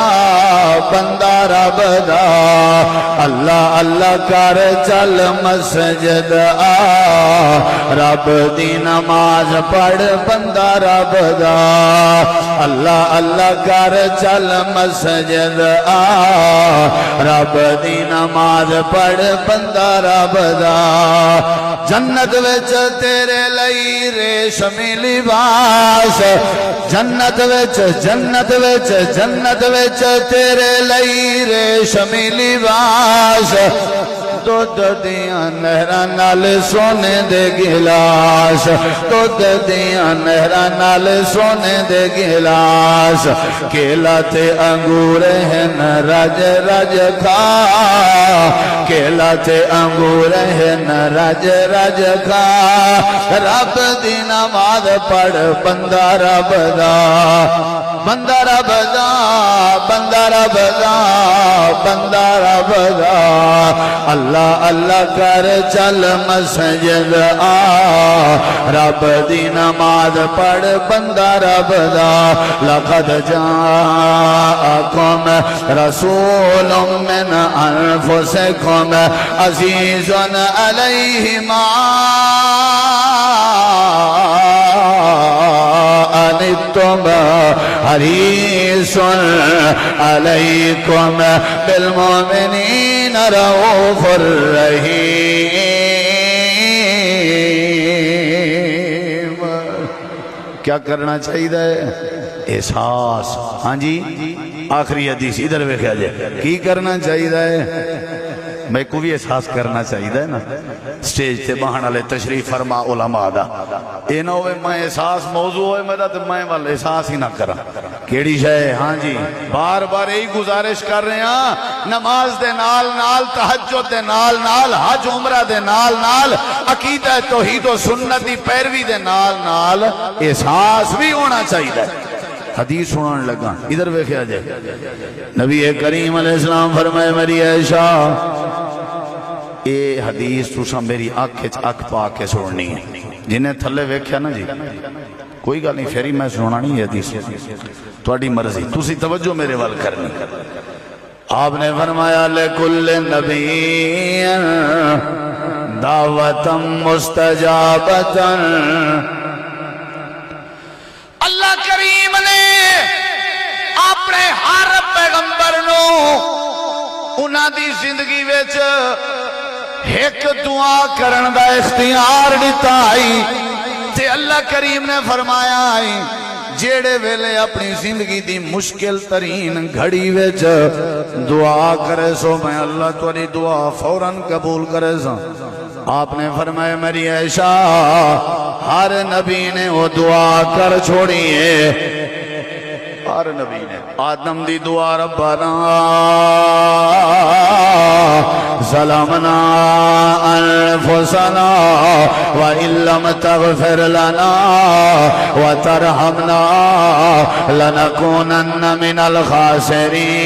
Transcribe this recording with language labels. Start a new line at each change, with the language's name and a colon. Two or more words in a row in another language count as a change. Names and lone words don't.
Punjabi: بندہ رب دا اللہ اللہ کر چل مسجد آ رب دی نماز پڑھ بندہ رب دا اللہ اللہ کر چل مسجد آ رب دی نماز پڑھ بندہ رب دا جنت وچ تیرے لئی ریشمی لباس جنت وچ تیرے لئی ریشمی لباس دودھ دیاں نہراں نال سونے دے گلاس دودھ دیاں نہراں نال سونے دے گلاس کیلا تے انگور ہیں رج رج کھا کیلا تے انگور ہیں رج رج کھا رب دی نماز پڑھ بندہ رب دا بندہ رب دا بندہ رب دا بندہ رب دا اللہ اللہ کر چل مسجد آ رب دی نماز پڑھ بندہ رب دا
Arabic: لقد جاءکم رسول من انفسکم عزیز علیہ ما انتم حریص علیکم بالمؤمنین رؤوف الرحیم
Punjabi: کیا کرنا چاہیے احساس ہاں جی آخری حدیث ادھر ویکھیا جائے کی کرنا چاہیے میں کو بھی احساس کرنا چاہیے نا سٹیج تے بہن والے تشریف فرما علماء دا اے نہ ہوئے میں احساس موضوع ہوئے میرا تو میں والا احساس ہی نہ کرا کیڑی شے ہاں جی
Urdu: بار بار یہی گزارش کر رہے ہیں
Punjabi: نماز دے نال نال تہجد دے نال نال حج عمرہ دے نال نال عقیدہ توحید و سنت دی پیروی دے نال نال احساس بھی ہونا چاہیے حدیث سنان لگا ادھر ویکھیا جائے نبی کریم علیہ السلام فرمائے میری عائشہ اے حدیث تساں میری اکھ پا کے سننی ہے جنہیں تھلے ویکھیا نا جی کوئی گل نہیں پھر میں سننا نہیں حدیث تہاڈی مرضی تسی توجہ میرے وال کرنی آپ نے فرمایا
Arabic: لکل نبی دعوتا مستجابتا
Punjabi: اللہ کریم نے اپنے ہر پیغمبر نو انہاں دی زندگی وچ ایک دعا کرن دا اختیار دیتا آئی تے اللہ کریم نے فرمایا آئی جیڑے ویلے اپنی زندگی دی مشکل ترین گھڑی وچ دعا کرے سو میں اللہ تیری دعا فوراً قبول کرے سا.
Urdu: آپ نے فرمایا میری عائشہ ہر نبی نے وہ دعا کر چھوڑی ہے.
Punjabi: ہر نبی نے آدم دی دعا
Arabic: ربنا ظلمنا انفسنا وان لم تغفر لنا وترحمنا لنكونن من الخاسرین.